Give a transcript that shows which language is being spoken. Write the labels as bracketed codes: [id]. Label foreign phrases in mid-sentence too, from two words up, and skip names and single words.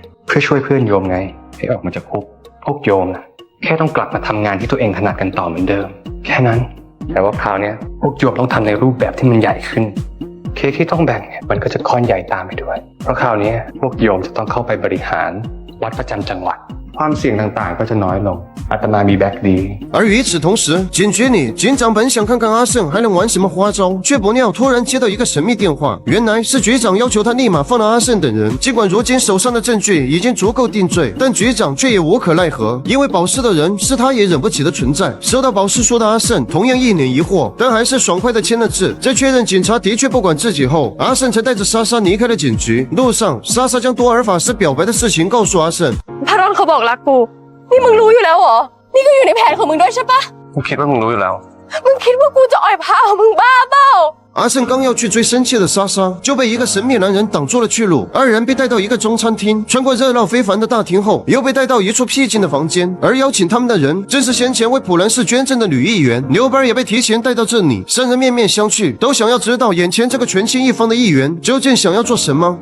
[th] เพื่อช่วยเพื่อนโยมไงให้ออกมาจากคุกพวกโยมนะแค่ต้องกลับมาทำงานที่ตัวเองถนัดกันต่อเหมือนเดิมแค่นั้นแต่ว่าคราวนี้พวกโยมต้องทำในรูปแบบที่มันใหญ่ขึ้นเค้กที่ต้องแบ่งเนี่ยมันก็จะก้อนใหญ่ตามไปด้วยเพราะคราวนี้พวกโยมจะต้องเข้าไปบริหารวัดประจำจังหวัดความเสี่ยงต่างๆก็จะน้อยลงอาตมามีแบ็กดี [zh] 而与此同时，警局里，警长本想看看阿胜还能玩什么花招，却不料突然接到一个神秘电话，原来是局长要求他立马放了阿胜等人。尽管如今手上的证据已经足够定罪，但局长却也无可奈何，因为保释的人是他也忍不起的存在。收到保释书的阿胜同样一脸疑惑，但还是爽快的签了字。在确认警察的确不管自己后，阿胜才带着莎莎离开了警局。路上，莎莎将多尔法师表白的事情告诉阿胜。 [th] พารอนเขาบอกรักกูนี่มึงรู้อยู่แล้วเหรอนี่ก็อยู่ในแผนของมึงด้วยใช่ปะ กูคิดว่ามึงรู้อยู่แล้ว มึงคิดว่ากูจะอ่อยพระเหรอมึงบ้าเปล่า [zh] 阿胜刚要去追生气的莎莎，就被一个神秘男人挡住了去路。二人被带到一个中餐厅，穿过热闹非凡的大厅后，又被带到一处僻静的房间。而邀请他们的人，正是先前为普兰市捐赠的女议员牛班，也被提前带到这里。三人面面相觑，都想要知道眼前这个权倾一方的议员究竟想要做什么。